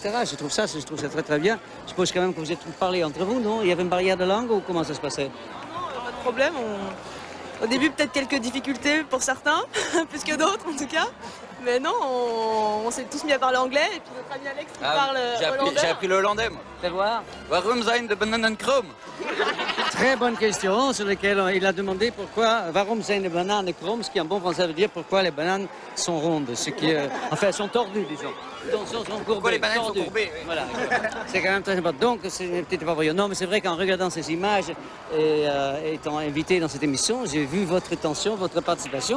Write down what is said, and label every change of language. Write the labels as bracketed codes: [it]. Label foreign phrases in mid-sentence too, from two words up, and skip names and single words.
[fr] Je trouve ça très très bien. Je suppose quand même que vous êtes parlé entre vous, non? Il y avait une barrière de langue ou comment ça se passait? Non, pas de problème. Au début, peut-être quelques difficultés pour certains, plus que d'autres en tout cas. Mais non, on s'est tous mis à parler anglais et puis notre ami Alex qui parle hollandais. J'ai appris le hollandais, moi. Fais voir. [nl] Waarom zijn de bananen krom? [fr] Très bonne question sur laquelle il a demandé pourquoi [nl] waarom zijn de bananen krom, [fr] ce qui en bon français veut dire pourquoi les bananes sont rondes, ce qui enfin sont tordues disons. Pourquoi les bananes sont courbées? Voilà. C'est quand même très important. Donc c'est peut-être pas vrai. Non, mais c'est vrai qu'en regardant ces images et étant invité dans cette émission, j'ai vu votre attention, votre participation.